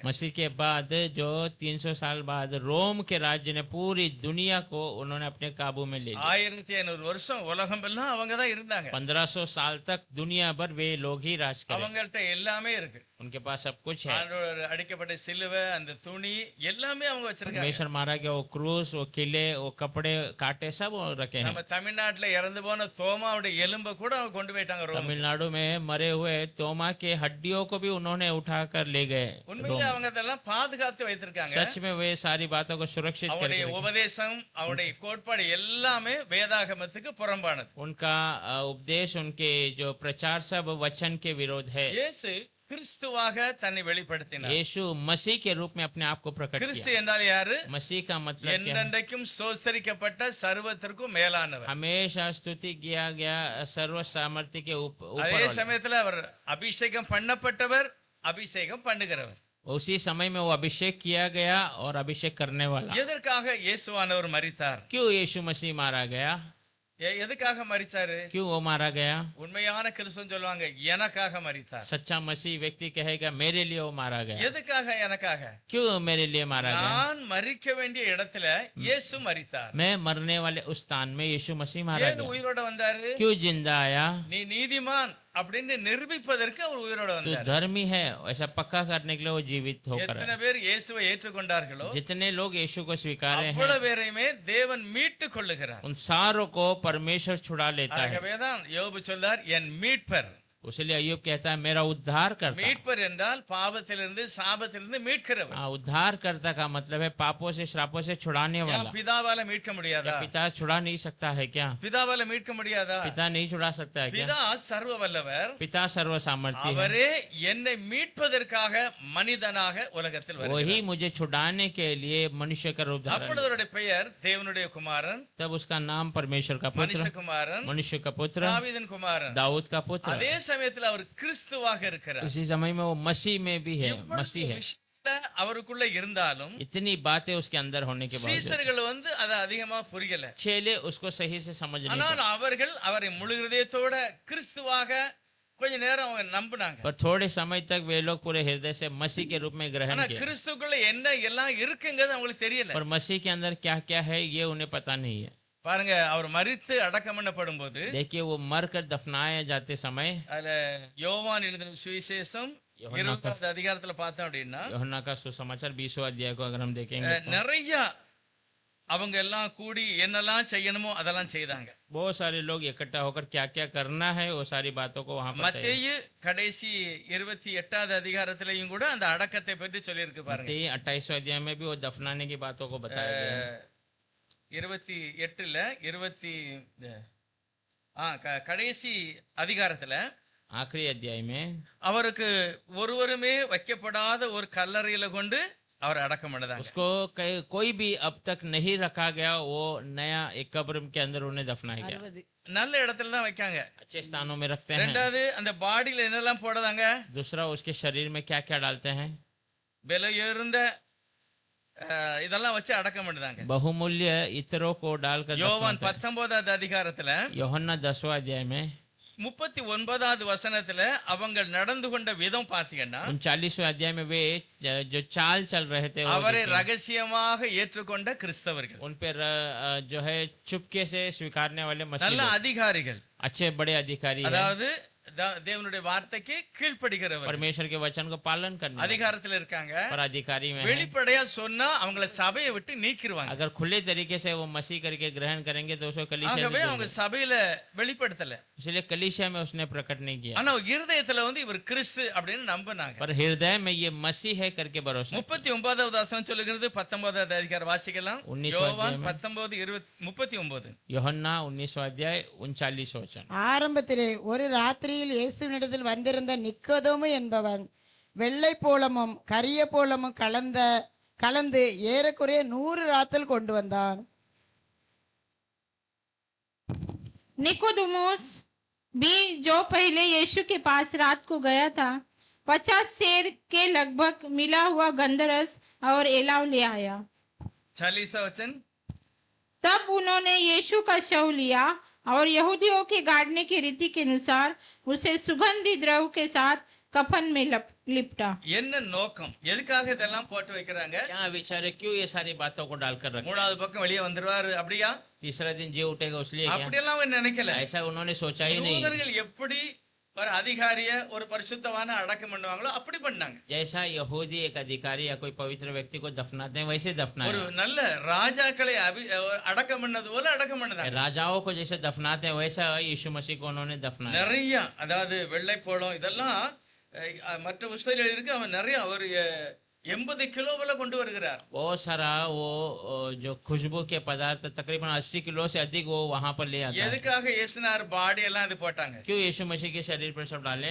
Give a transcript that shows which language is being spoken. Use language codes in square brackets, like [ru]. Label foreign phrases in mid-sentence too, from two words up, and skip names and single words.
[hi] मसीह के बाद जो 300 साल बाद रोम के राज्य ने पूरी दुनिया को उन्होंने अपने काबू में ले लिया. [ta] 1500 வருஷம் உலகம் எல்லாம் அவங்க தான் இருந்தாங்க. [hi] 1500 साल तक दुनिया भर वे लोग ही राज करे. [ta] அவங்கள்ட்ட எல்லாமே இருக்கு. [hi] उनके पास सब कुछ है. [ta] ஆண்டவர் அடிக்கப்பட்ட சிலுவை, அந்த துணி எல்லாமே அவங்க வச்சிருக்காங்க. [hi] परमेश्वर मारा गया वो क्रूस, वो किले, वो कपड़े काटे सब वो रखे हैं. [ta] நம்ம தமிழ்நாட்டுல இறந்து போன தோமாவுடைய எலும்பை கூட அவங்க கொண்டு போயிட்டாங்க ரோம். [hi] तमिलनाडु में मरे हुए तोमा के हड्डियों को भी उन्होंने उठा कर ले गए. [ta] உண்மையிலே அவங்க அதெல்லாம் பாதுகாத்து வைத்திருக்காங்க. [hi] सच में वे सारी बातों को सुरक्षित [ta] அவருடைய [hi] करके [ta] உபதேசம், அவருடைய கோட்பாடு எல்லாமே வேதாகமத்துக்கு புறம்பானது. [hi] उनका उपदेश, उनके जो प्रचार सब वचन के विरोध है. [ta] இயேசு கிறிஸ்துவாக தன்னை வெளிப்படுத்தினார். [hi] यीशु मसीह के रूप में अपने आप को प्रकट [ta] கிறிஸ்து [hi] किया. [ta] என்றால் யாரு? [hi] मसीह का मतलब क्या है? [ta] என்றென்றைக்கும் ஸ்தோத்தரிக்கப்பட்ட சர்வத்திற்கும் மேலானவர். [hi] हमेशा स्तुति किया गया सर्व सामर्थ्य के ऊपर [ta] அதே [hi] वाला. [ta] சமயத்துல அவர் அபிஷேகம் பண்ணப்பட்டவர், அபிஷேகம் பண்ணுகிறவர். [hi] उसी समय में वो अभिषेक किया गया और अभिषेक करने वाला. [ta] எதற்காக இயேசுவானவர் மரித்தார்? [hi] क्यों यीशु मसीह मारा गया? [ta] எதுக்காக மரிச்சாரு? [hi] क्यों वो मारा गया? [ta] உண்மையான கிறிஸ்துவன் சொல்லுவாங்க எனக்காக மரித்தார். [hi] सच्चा मसीह व्यक्ति कहेगा मेरे लिए वो मारा गया. [ta] எதுக்காக எனக்காக? [hi] क्यों मेरे लिए मारा गया? [ta] நான் மரிக்க வேண்டிய இடத்துல இயேசு மரித்தார். [hi] मैं मरने वाले उस स्थान में यीशु मसीह मारा [ta] ஏன் [hi] गया. [ta] உயிரோட வந்தாரு? [hi] क्यों जिंदा आया? [ta] நீ நீதிமான் அப்படின்னு நிரூபிப்பதற்கு அவர் உயிரோட [hi] तो [ta] வந்தார். [hi] धर्मी है ऐसा पक्का करने के लिए वो जीवित होकर [ta] எத்தனை [hi] आया. [ta] பேர் இயேசுவை ஏற்றுக்கொண்டார்களோ [hi] जितने लोग यीशु को स्वीकारे हैं [ta] அவ்வளவு பேரையுமே தேவன் மீட்டு கொள்ளுகிறார். [hi] उन सारों को परमेश्वर छुड़ा लेता है. [ta] ஆகவேதான் யோபு சொல்லார், என் மீட்பர் [hi] इसलिए अय्यूब कहता है मेरा उद्धार करता। [ta] மீட்பர் என்றால் பாவத்திலிருந்து சாபத்திலிருந்து மீட்கிறவர். [hi] हाँ, उद्धार करता का मतलब है पापों से श्रापों से छुड़ाने [ta] ஏன் [hi] वाला। [ta] பிதாவால மீட்க முடியாதா? [hi] क्या पिता छुड़ा नहीं सकता है क्या? [ta] பிதாவால மீட்க முடியாதா? [hi] पिता नहीं छुड़ा सकता है क्या? [ta] பிதா சர்வ வல்லவர். [hi] पिता सर्व सामर्थ्य है। [ta] அவரே என்னை மீட்பதற்காக மனிதனாக உலகத்தில் [hi] वही [ta] வருகிறார். [hi] मुझे छुड़ाने के लिए मनुष्य का रूप धारण [ta] அப்பொழுது அவருடைய பெயர் தேவனுடைய குமாரன், [hi] तब उसका नाम परमेश्वर का पुत्र, [ta] மனுஷகுமாரன், [hi] मनुष्य का पुत्र, [ta] தாவீதின் குமாரன். [hi] दाऊद का पुत्र। [ta] அதே சமயத்தில் அவர் கிறிஸ்துவாக இருக்கிறார். [hi] उसी समय में वो मसीह में भी है, [ta] இவ்வளவு [hi] मसीह है। [ta] விஷயங்கள் அவருக்குள்ள இருந்தாலும் [hi] इतनी बातें उसके अंदर होने के बाद [ta] சீசர்கள் அதை அதிகமா புரியல. [hi] चेले उसको सही से समझ नहीं [ta] ஆனால் [hi] पाए। [ta] அவர்கள் அவரை முழு இதயத்தோட கிறிஸ்துவாக கொஞ்ச நேரம் அவங்க நம்பினாங்க. [hi] पर थोड़े समय तक वे लोग पूरे हृदय से मसीह के रूप में ग्रहण [ta] ஆனா [hi] किया, [ta] கிறிஸ்துக்குள்ள என்ன எல்லாம் இருக்குங்கிறது அவங்களுக்கு தெரியல. [hi] पर मसीह के अंदर क्या क्या है ये उन्हें पता नहीं है। [ta] பாருங்க, அவர் மரித்து அடக்கம் பண்ணப்படும் போது [hi] देखिए वो मरकर दफनाए जाते समय [ta] அதுல யோவான் எழுதின சுவிசேஷம் யோவான் 20வது அதிகாரத்துல பார்த்தோம் அப்படின்னா [hi] यूहन्ना का सुसमाचार 20वां अध्याय को अगर हम देखेंगे तो [ta] நிறைய அவங்க எல்லாம் கூடி என்னெல்லாம் செய்யணுமோ அதெல்லாம் செய்தாங்க. [hi] बहुत सारे लोग इकट्ठा होकर क्या क्या करना है वो सारी बातों को वहां पर [ta] மத்தேயு கடைசி 28வது அதிகாரத்திலையும் கூட அந்த அடக்கத்தை பற்றி சொல்லி இருக்கு பாருங்க. [hi] 28वें अध्याय में भी वो दफनाने की बातों को बताया गया है। [ta] 28ல கடைசி அதிகாரத்துல [hi] आखिरी अध्याय में [ta] அவருக்கு ஒருவருமே வைக்கப்படாத ஒரு கல்லறையில கொண்டு அவர் அடக்கம் பண்ணதாங்க. [hi] उसको कोई भी अब तक नहीं रखा गया, वो नया एक कब्र के अंदर उन्हें दफनाया गया। [ta] 60 நல்ல இடத்துல தான் வைக்காங்க. [hi] अच्छे स्थानों में रखते हैं। [ta] ரெண்டாவது அந்த பாடியில என்னெல்லாம் போடுறாங்க? [hi] दूसरा उसके शरीर में क्या क्या डालते हैं? [ta] விலை உயர்ந்த இதெல்லாம் வச்சு அடக்கம் பண்ணுதாங்க. [hi] बहुमूल्य इत्रों को डालकर [ta] யோவான் [hi] दफनाते हैं। [ta] 19வது அதிகாரத்துல [hi] यूहन्ना 10वां अध्याय में [ta] 39வது வசனத்துல அவங்க நடந்து கொண்ட விதம் பாத்தீங்கன்னா [hi] 39वें अध्याय में वे जो चाल चल रहे थे वो [ta] அவரை [hi] देखिए। [ta] ரகசியமாக ஏற்றுக்கொண்ட கிறிஸ்தவர்கள், [hi] उन पर जो है चुपके से स्वीकारने वाले मसीह [ta] நல்ல [hi] लोग, [ta] அதிகாரிகள், [hi] अच्छे बड़े अधिकारी हैं, [ta] அதாவது தேவனுடைய வார்த்தைக்கு கீழ்ப்படிகிறவர் [hi] परमेश्वर के वचन को पालन करने वाले, [ta] அதிகாரத்துல இருக்காங்க. [hi] पर अधिकारी में हैं। [ta] வெளிப்படையா சொன்னா அவங்கள சபையை விட்டு நீக்கிடுவாங்க. [hi] अगर खुले तरीके से वो मसीह करके ग्रहण करेंगे तो उसको कलीसिया से [ta] ஆகவே [hi] जोड़ [ta] அவங்க [hi] देंगे। [ta] சபையில வெளிப்படுத்தல. [hi] इसलिए कलीसिया में उसने प्रकट नहीं किया, [ta] ஆனா இருதயத்துல இவர் கிறிஸ்து அப்படின்னு நம்பினாங்க. [hi] पर हृदय में ये मसीह है करके भरोसा। [ta] 39வது வசனம் சொல்லுகிறது. 19வது அதிகாரம் வாசிக்கலாம். [hi] 19वां [ta] யோவான் [hi] अध्याय में 19:39. यूहन्ना 19वां अध्याय 39वां वचन। [ta] ஆரம்பத்திலே ஒரு ராத்திரியில் இயேசுவினிடத்தில் வந்திருந்த நிக்கோதேமு என்பவன் வெள்ளை போலமும் கரிய போலமும் கலந்து ஏறக்குறைய 100 ராத்தல் கொண்டு வந்தான். [hi] निकोदेमुस भी जो पहले यीशु के पास रात को गया था 50 सेर के लगभग मिला हुआ गंधरस और एलाव ले आया। 40वां वचन। तब उन्होंने यीशु का शव लिया और यहूदियों के गाड़ने की रीति के अनुसार उसे सुगंधी द्रव के साथ कफन में लिपटा। [ta] என்ன நோக்கம்? எதுக்காக இதெல்லாம் போட்டு வைக்கிறாங்க? [hi] क्या विचार है, क्यों ये सारी बातों को डालकर रखा? [ta] மூணாவது பக்கம் வெளியே வந்துருவாரு அப்படியா? [hi] तीसरा दिन जी उठेगा उसलिए क्या? [ta] அப்படியெல்லாம் அவங்க நினைக்கல. [hi] ऐसा उन्होंने सोचा ही नहीं। [ta] யூதர்கள் எப்படி ஒரு அதிகாரிய ஒரு பரிசுத்தவான அடக்கம் பண்ணுவாங்களோ அப்படி பண்ணாங்க. [hi] जैसा यहूदी एक अधिकारी या कोई पवित्र व्यक्ति को दफनाते हैं वैसे [ta] ஒரு [hi] दफनाया। [ta] நல்ல ராஜாக்களை அடக்கம் பண்ணது போல அடக்கம் பண்ணதாங்க. [hi] राजाओं को जैसे दफनाते हैं वैसा यीशु मसीह को उन्होंने दफनाया। [ta] நிறைய, அதாவது வெள்ளை போளம் இதெல்லாம் மற்ற புஸ்தகத்தில் இருக்கு. அவன் நிறைய ஒரு 80 கிலோவில கொண்டு வருகிறார். [hi] बहुत सारा वो जो खुशबू के पदार्थ तकरीबन 80 किलो से अधिक वो वहां पर ले आता है। [ta] எதுக்காக இயேசுனார் பாடி எல்லாம் இது போட்டாங்க? [hi] क्यों यीशु मसीह के शरीर पर सब डाले?